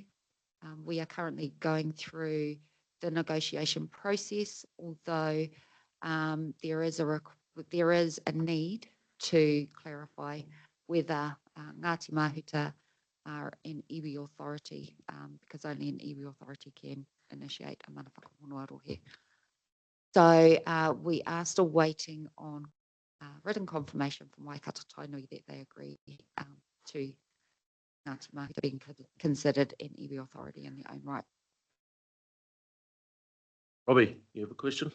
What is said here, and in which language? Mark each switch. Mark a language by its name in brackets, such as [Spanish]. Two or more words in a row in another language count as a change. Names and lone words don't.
[English] We are currently going through the negotiation process, although there is a need to clarify whether Ngāti Mahuta are an iwi authority, because only an iwi authority can initiate a [Māori] mana whakahono arohe. [English] So we are still waiting on written confirmation from Waikato Tainui that they agree to Ngāti Mahuta being considered an iwi authority in their own right. Robbie, you have a question?